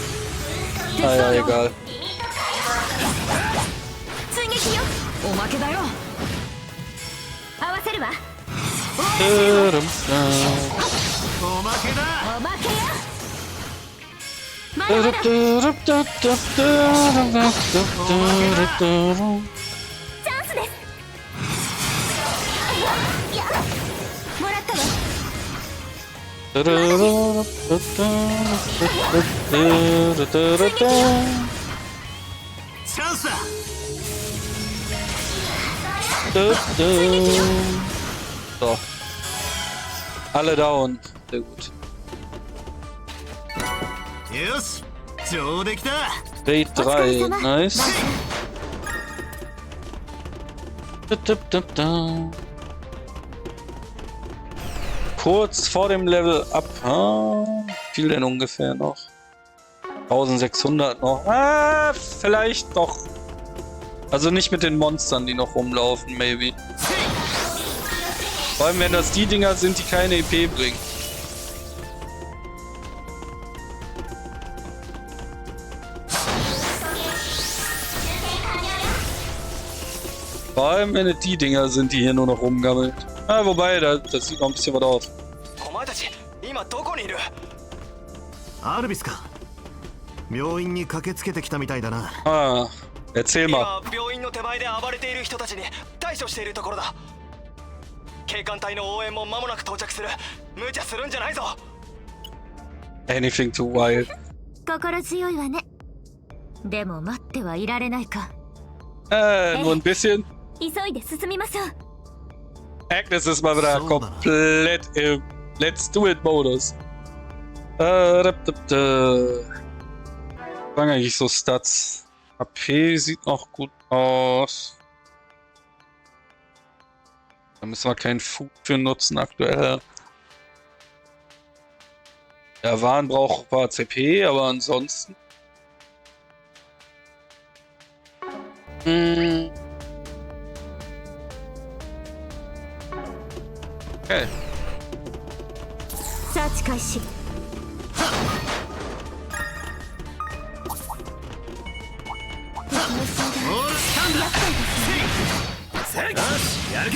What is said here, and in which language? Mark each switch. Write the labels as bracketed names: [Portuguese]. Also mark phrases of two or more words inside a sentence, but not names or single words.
[German] Naja, egal. [Japanese] おまけだよ。合わせるわ。おまけだ。おまけよ。まだまだ。チャンスです。もらったわ。チャンスだ。 [German] So. Alle down. Sehr gut. [Japanese] よし、上出来だ。 [German] Raid 3. Nice. Kurz vor dem [English] Level Up. [German] Wie viel denn ungefähr noch? 1600 noch. Vielleicht doch. Also nicht mit den Monstern, die noch rumlaufen, maybe. Vor allem, wenn das die Dinger sind, die keine EP bringen. Vor allem, wenn es die Dinger sind, die hier nur noch rumgammeln. Wobei, das sieht noch ein bisschen was aus. [Japanese] アルビスか。病院に駆けつけてきたみたいだな。 [German] Erzähl mal. [Japanese] 病院の手前で暴れている人たちに対処しているところだ。警官隊の応援も間もなく到着する。無茶するんじゃないぞ。 [English] Anything too wild. [Japanese] 心強いわね。でも待ってはいられないか。 [German] Nur ein bisschen. [Japanese] 急いで進みましょう。 [German] Agnes ist mal wieder komplett im [English] Let's Do It [German] Modus. Fangen eigentlich so Stats. AP sieht noch gut aus. Da müssen wir keinen Food für nutzen aktuell. Der Wahn braucht ein paar CP, aber ansonsten. Okay. [Japanese] サーチ開始。やるか。